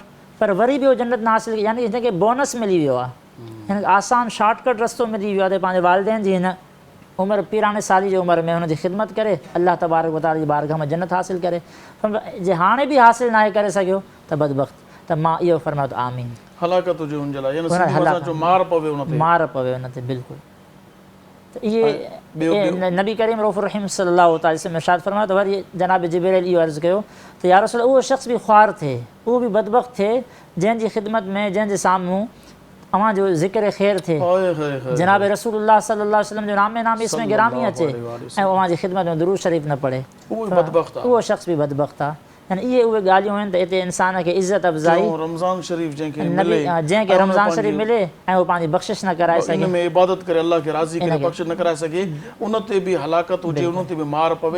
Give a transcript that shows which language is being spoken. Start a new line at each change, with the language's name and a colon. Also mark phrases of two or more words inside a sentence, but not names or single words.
Sindhi: पर वरी बि उहो जन्नत न हासिलु, यानी हिनखे बोनस मिली वियो आहे, हिनखे आसान शॉर्टकट रस्तो मिली वियो आहे त पंहिंजे वालिदैन जी हिन उमिरि पीराणे साली जी उमिरि में हुनजी ख़िदमत करे अलाह
Arabic: تبارك وتعالى
Sindhi: जी बारगाह में जन्नत हासिलु करे। पर जे हाणे बि हासिलु नाहे करे सघियो त बदबख़्त, त मां इहो फरमायो त आमीन, हलाकत हुजे हुनजे लाइ, यानी सिंधी भाषा जो मार पवे हुन ते, मार पवे हुन ते बिल्कुलु। त इहे नबी करीम रऊफ़ रहीम
Arabic: صلى الله تعالى عليه وسلم
Sindhi: इरशाद फरमायो त वरी जनाब जिब्राइल इहो अर्ज़ु कयो त
Arabic: يا رسول
Sindhi: उहो शख़्स बि ख़्वार थिए, उहो बि बदबख़्त थिए जंहिंजी ख़िदमत में, जंहिंजे साम्हूं अव्हां जो ज़िक्र ख़ैर थिए, जनाब
Arabic: رسول الله صلى الله عليه وسلم
Sindhi: जो नामे नाम इसमें गिरामी अचे ऐं अव्हां जी ख़िदमत में दुरूद शरीफ़ न पढ़े, उहो शख़्स बि बदबख़्त आहे। यानी इहे उहे ॻाल्हियूं आहिनि त हिते इंसान खे इज़त अफ़ज़ाई, रमज़ान शरीफ़ जंहिंखे रमज़ान शरीफ़ मिले ऐं उहो पंहिंजी बख़्शिश न कराए सघे, में इबादत करे अलाह खे राज़ी करे बख़्शिश न कराए सघे, उन ते बि हलाकत हुजे, उन ते बि मार पवे।